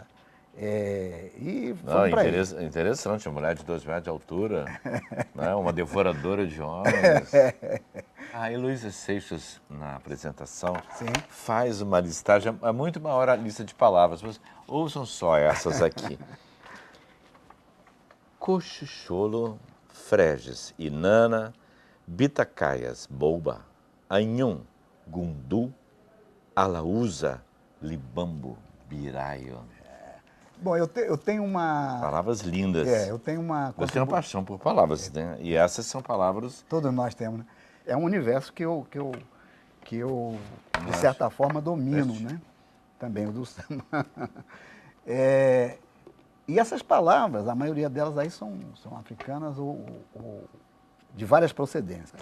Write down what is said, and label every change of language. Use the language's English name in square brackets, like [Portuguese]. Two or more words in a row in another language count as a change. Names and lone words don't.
[Portuguese] E foi para isso. Interessante, uma mulher de 2 metros de altura, né? Uma devoradora de homens. A Heloísa Seixas, na apresentação, faz uma listagem, é muito maior a lista de palavras, mas ouçam só essas aqui. Cochucholo, Freges, Inana, Bitacaias, Boba, Anhum, Gundu, Alaúza, Libambo, Biraio. Bom, eu tenho uma... Palavras lindas. Eu tenho uma... Você tem uma paixão por palavras, né? E essas são palavras... Todos nós temos, né? É um universo que eu de certa forma, domino, né? Também o do samba. E essas palavras, a maioria delas aí são africanas ou de várias procedências.